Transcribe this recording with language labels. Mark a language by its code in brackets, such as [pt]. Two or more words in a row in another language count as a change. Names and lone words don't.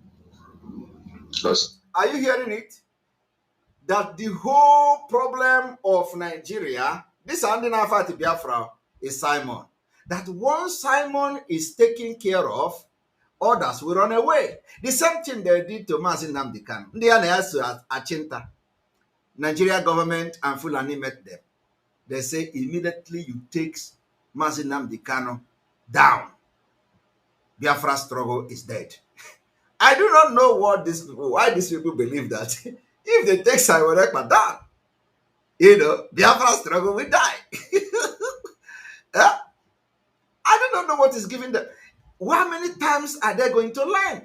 [en] Are you hearing it? That the whole problem of Nigeria, this ending after Biafra, is Simon. That once Simon is taken care of, others will run away. The same thing they did to Mazi Nnamdi Kanu. They are Achinta. Nigeria government and Fulani met them. They say immediately you take Mazi Nnamdi Kanu down, Biafra struggle is dead. I do not know why these people believe that if they take Simon Ekpa down, Biafra struggle will die. I do not know what is giving them. How many times are they going to learn?